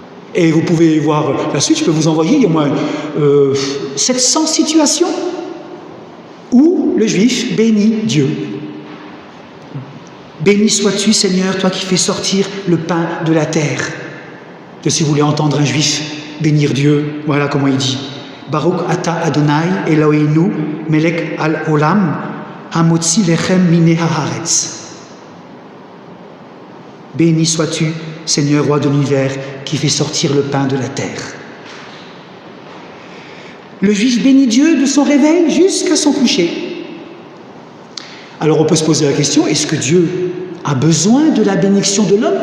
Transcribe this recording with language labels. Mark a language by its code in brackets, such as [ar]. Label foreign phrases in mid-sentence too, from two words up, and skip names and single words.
[fr] Et vous pouvez voir la suite, je peux vous envoyer, il y a au moins 700 situations où le juif bénit Dieu. Béni sois-tu, Seigneur, toi qui fais sortir le pain de la terre. Et si vous voulez entendre un juif bénir Dieu, voilà comment il dit. [he] ברוך אתה אדוני אלוהינו מלך העולם המוציא לחם מן הארץ. [fr] Béni sois-tu, Seigneur, roi de l'univers, qui fait sortir le pain de la terre. Le juif bénit Dieu de son réveil jusqu'à son coucher. Alors on peut se poser la question, est-ce que Dieu a besoin de la bénédiction de l'homme?